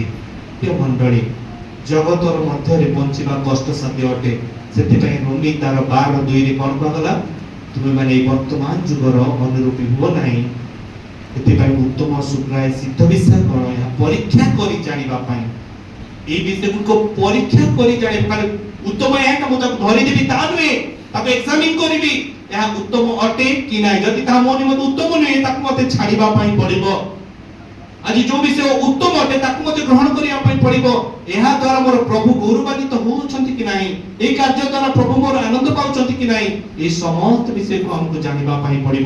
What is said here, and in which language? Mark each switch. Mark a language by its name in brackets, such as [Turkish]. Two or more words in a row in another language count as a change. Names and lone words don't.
[Odia] ପ୍ରିୟ ମଣ୍ଡଳୀ, ଜଗତର ମଧ୍ୟରେ ବଞ୍ଚିବା କଷ୍ଟସାଧ୍ୟ ଅଟେ। ସେଥିପାଇଁ ରୋମୀ ତାର 12:2 କଣ କୁହାଗଲା? ତୁମେ ମାନେ এই ବର୍ତ୍ତମାନ ଯୁଗର ଅନୁରୂପୀ ହୁଅ ନାହିଁ। ଏଥିପାଇଁ ଉତ୍ତମ ଶୁକ୍ରାୟ ସିଦ୍ଧ ବିଷୟ କଣ ଏହା ପରୀକ୍ଷା କରି ଜାଣିବା ପାଇଁ [Bangla] এই বিষয়গুলো পরীক্ষা করে জানি মানে উত্তম একটা [Odia] ମୁଁ ତାକୁ ଧରିଦେବି ତା ନୁହେଁ ତାକୁ ଏକ୍ସାମିନ କରିବି ଏହା ଉତ୍ତମ ଅଟେ କି ନାହିଁ। ଯଦି ତାହା ମୋ ନିମନ୍ତେ ଉତ୍ତମ ନୁହେଁ ତାକୁ ମୋତେ ଛାଡ଼ିବା ପାଇଁ ପଡ଼ିବ। ଆଜି ଯୋଉ ବିଷୟ ଉତ୍ତମ ଅଟେ ତାକୁ ମୋତେ ଗ୍ରହଣ କରିବା ପାଇଁ ପଡ଼ିବ। ଏହା ଦ୍ୱାରା ମୋର ପ୍ରଭୁ ଗୌରବାନ୍ୱିତ ହେଉଛନ୍ତି କି ନାହିଁ, ଏହି କାର୍ଯ୍ୟ ଦ୍ୱାରା ପ୍ରଭୁ ମୋର ଆନନ୍ଦ ପାଉଛନ୍ତି କି ନାହିଁ, ଏହି ସମସ୍ତ ବିଷୟକୁ ଆମକୁ ଜାଣିବା ପାଇଁ ପଡ଼ିବ।